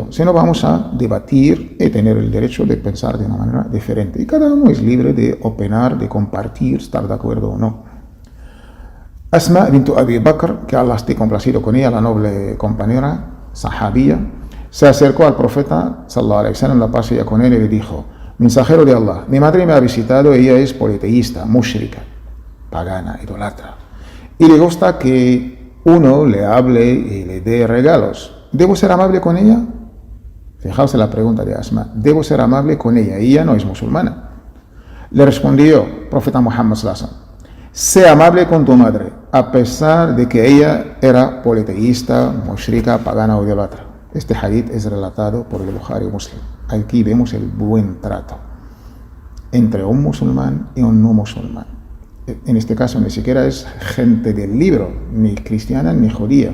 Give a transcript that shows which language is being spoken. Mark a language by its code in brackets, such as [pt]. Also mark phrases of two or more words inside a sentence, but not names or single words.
[es] Si no, vamos a debatir y tener el derecho de pensar de una manera diferente. Y cada uno es libre de opinar, de compartir, estar de acuerdo o no. Asma bint Abi Bakr, que Allah esté complacido con ella, la noble compañera, sahabía, se acercó al profeta, [ar] صلى الله عليه وسلم, [es] la paz ella con él, y le dijo, mensajero de Allah, mi madre me ha visitado, ella es politeísta, mushrika, pagana, idolatra, y le gusta que uno le hable y le dé regalos. ¿Debo ser amable con ella? Fijaos en la pregunta de Asma, ¿debo ser amable con ella? Ella no es musulmana. Le respondió, profeta Muhammad [ar] صلى الله عليه وسلم, [es] sé amable con tu madre, a pesar de que ella era politeísta, mushrika, pagana o idolatra. Este hadith es relatado por el Bukhari y Muslim. Aquí vemos el buen trato entre un musulmán y un no musulmán. En este caso ni siquiera es gente del libro, ni cristiana ni judía.